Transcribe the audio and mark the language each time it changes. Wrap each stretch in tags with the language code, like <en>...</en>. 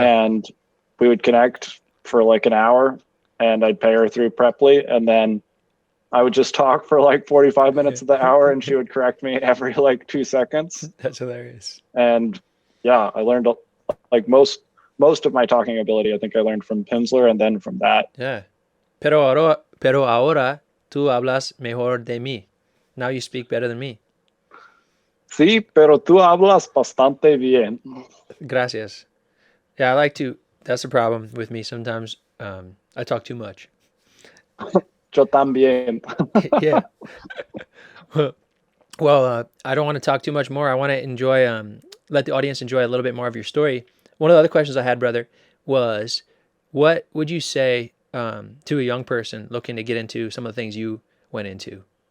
<en>And we would connect for like an hour, and I'd pay her through Preply, and then I would just talk for like 45 minutes of the hour, and she would correct me every like 2 seconds. That's hilarious. And yeah, I learned like most of my talking ability, I think I learned from Pimsleur and then from that. Yeah.</en> <es>Pero ahora tú hablas mejor de mí.</es> <en>Now you speak better than me.</en> <es>Sí, pero tú hablas bastante bien.</es> <en>Gracias. Yeah, I like to. That's the problem with me sometimes. I talk too much.</en> <es>Yo también.</es> <en>Yeah. Well, I don't want to talk too much more. I want to enjoy, let the audience enjoy a little bit more of your story. One of the other questions I had, brother, was what would you say to a young person looking to get into some of the things you went into?</en>